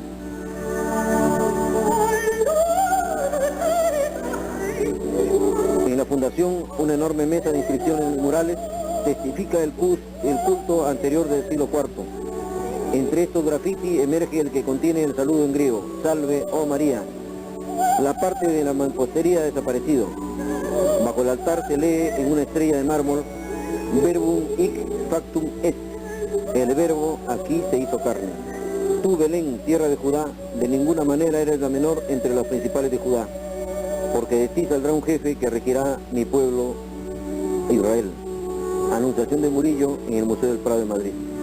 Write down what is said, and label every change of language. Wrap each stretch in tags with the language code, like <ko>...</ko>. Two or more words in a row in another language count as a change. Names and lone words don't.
<es>En la fundación, una enorme mesa de inscripciones murales testifica el culto anterior del siglo IV. Entre estos graffiti emerge el que contiene el saludo en griego, Salve, oh María. La parte de la mampostería ha desaparecido. Bajo el altar se lee en una estrella de mármol,</es> <la>Verbum hic factum est.</la> <es>El verbo aquí se hizo carne. Tú, Belén, tierra de Judá, de ninguna manera eres la menor entre las principales de Judá, porque de ti saldrá un jefe que regirá mi pueblo Israel. Anunciación de Murillo en el Museo del Prado de Madrid.</es>